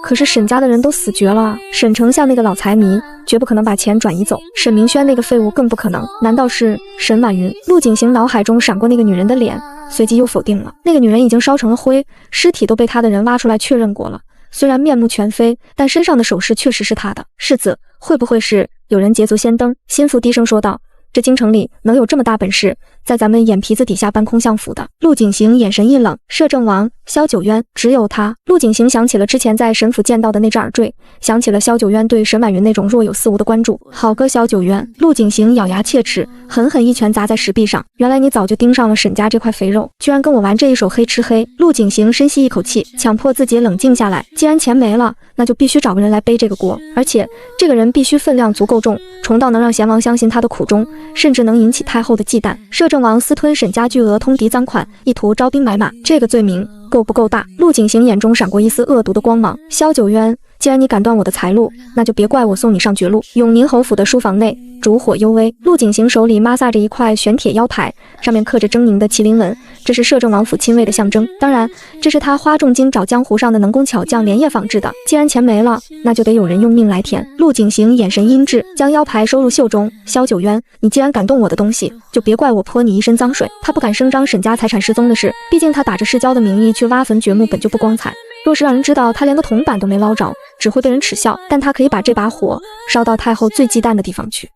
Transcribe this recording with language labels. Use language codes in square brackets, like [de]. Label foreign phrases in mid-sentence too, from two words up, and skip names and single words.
[zh] 可是沈家的人都死絕了，沈丞相那個老財迷絕不可能把錢轉移走，沈明軒那個廢物更不可能。難道是沈婉雲？陸景行腦海中閃過那個女人的臉，隨即又否定了。那個女人已經燒成了灰，屍體都被他的人挖出來確認過了，雖然面目全非，但身上的首飾確實是他的。世子，會不會是有人捷足先登？心腹低聲說道，這京城裡能有這麼大本事在咱們眼皮子底下搬空相府的？陸景行眼神一冷，摄政王萧九淵，只有他。陸景行想起了之前在沈府見到的那只耳坠，想起了萧九淵對沈婉雲那种若有似无的關注。好個蕭九淵！陸景行咬牙切齒，狠狠一拳砸在石壁上。原來你早就盯上了沈家這塊肥肉，居然跟我玩這一手黑吃黑！陸景行深吸一口氣，強迫自己冷靜下來。既然錢沒了，那就必須找個人來背這個鍋，而且這個人必須分量足夠重，重到能讓賢王相信他的苦衷，甚至能引起太後的忌憚。摄政王私吞沈家巨額通敵贓款，意圖招兵買馬，這個罪名夠不夠大？陸景行眼中閃過一絲惡毒的光芒。蕭九淵，既然你敢斷我的財路，那就別怪我送你上絕路。永寧侯府的書房內，燭火幽微，陸景行手裡摩挲着一塊玄鐵腰牌，上面刻着狰狞的麒麟紋，這是攝政王府親衛的象徵。當然，這是他花重金找江湖上的能工巧匠連夜仿制的。既然錢沒了，那就得有人用命來填。陸景行眼神陰鸷，將腰牌收入袖中。蕭九淵，你既然敢動我的東西，就別怪我潑你一身髒水。他不敢聲張沈家財產失蹤的事，畢竟他打着世交的名義去挖墳掘墓本就不光彩。若是讓人知道他連個銅板都沒撈着，只會被人恥笑。但他可以把這把火燒到太後最忌憚的地方去。